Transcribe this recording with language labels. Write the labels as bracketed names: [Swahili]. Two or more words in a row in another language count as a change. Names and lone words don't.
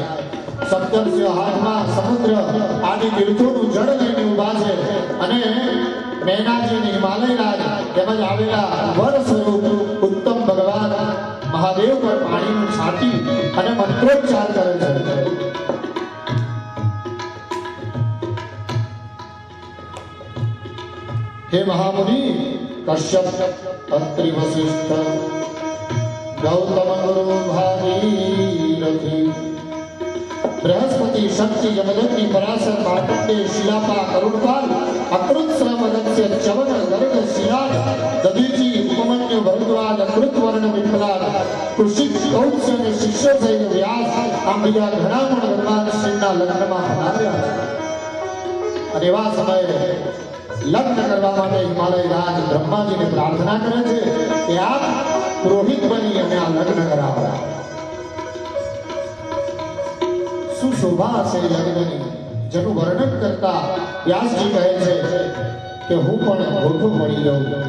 [Gujarati] સપ્તર્ષિઓ હાથમાં સમુદ્ર આદિ તીર્થોનું જળ લઈને ઊભા છે અને મેનાજી અને હિમાલય રાજ તેમજ આવેલા વર સ્વરૂપ ઉત્તમ ભગવાન મહાદેવ પર પાણીનું છાંટી અને મંત્રોચ્ચાર કરે છે. [Sanskrit] हे महामुनि कश्यप अत्रि वसिष्ठ गौतम गुरु भागीरथी बृहस्पति शक्ति [Gujarati] जमदग्नि पराशर मार्कंडेय शिलापा करुणपाल अकृत श्रम अगस्त्य चवन गर्ग शिलाद दधीची उपमन्यु भरद्वाज अकृत वर्ण विप्लाद कुशिक कौत्स्य અને શિષ્ય સહિત વ્યાસ આમ બીજા ઘણા પણ ભગવાન શ્રીના લગ્નમાં આવ્યા છે. અને એવા સમયે લગ્ન કરવા માટે હિમાલય રાજ બ્રહ્માજીને પ્રાર્થના કરે છે કે આપ પુરોહિત બની અને આ લગ્ન કરાવો. સુશોભા હશે લગ્નની, જેનું વર્ણન કરતા વ્યાસજી કહે છે કે હું પણ ગોઠું મળી જાઉં.